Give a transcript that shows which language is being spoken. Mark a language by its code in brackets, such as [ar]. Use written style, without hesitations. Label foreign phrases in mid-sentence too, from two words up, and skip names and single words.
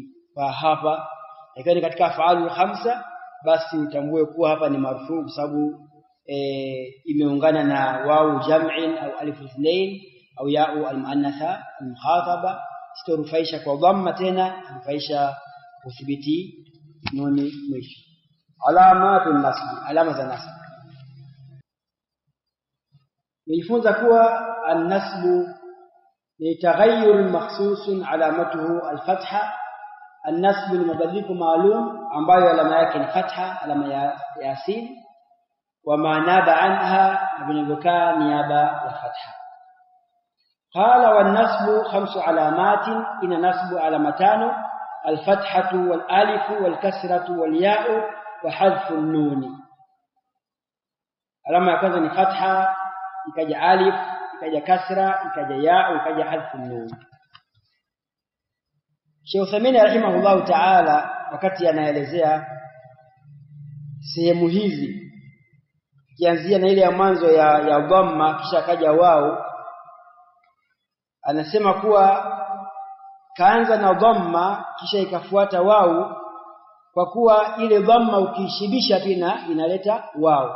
[sw] Kwa hapa ikiwa ni katika [ar] الأفعال الخمسة, [sw] basi utambue kuwa hapa ni marfu kwa sababu imeungana na [ar] واو جمع [sw] au [ar] ألف اثنين [sw] au [ar] ياء المؤنثة المخاطبة, [sw] sitorufaisha kwa dhamma tena, rufaisha kuthibiti nuni mwisho. [ar] علامات النصب, [sw] alama za nasb. Nifunza kuwa an-nasbu ni [ar] تغير مخصوص علامته الفتحة. [sw] An-nasbu ni mabadiliko maalum ambayo alama yake ni fatha, alama ya asili, [ar] وما ناب عنها, [sw] vinavyokaa niaba ya fatha. [ar] قال والنصب 5 علامات, [sw] ina nasbu alamatano: [ar] الفتحة والألف والكسرة والياء وحذف النون. [sw] Alama ya kwanza ni fatha, ikaja alif, ikaja kasra, ikaja ya, ikaja [ar] حذف النون. [sw] Sheikh Uthaymeen [ar] رحمه الله تعالى [sw] wakati anaelezea sehemu hizi, kianzia na ile ya mwanzo ya dhamma kisha kaja wao, anasema kuwa kaanza na dhamma kisha ikafuata wao, kwa kuwa ile dhamma ukishibisha tena inaleta wao.